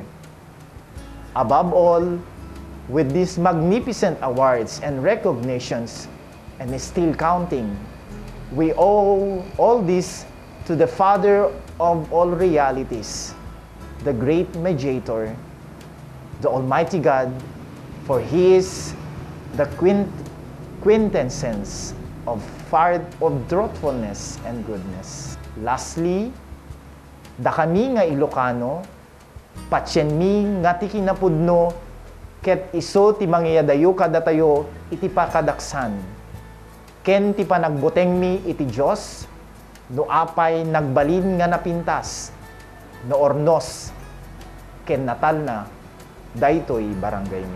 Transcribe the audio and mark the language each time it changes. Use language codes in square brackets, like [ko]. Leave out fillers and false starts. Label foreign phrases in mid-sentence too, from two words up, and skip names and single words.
[en] Above all, with these magnificent awards and recognitions, and still counting, we owe all this to the Father of all realities, the great mediator, the Almighty God, for He is the quintessence of truthfulness and goodness. Lastly, [ilo] da kami nga Ilocano, patyen mi nga ti kinapudno, ket iso ti mangyadayo kadatayo iti pakadaksan. Ken ti panagbuteng mi iti Dios, no apay nagbalin nga napintas, no ornos, ken natal na, daytoy barangay mi.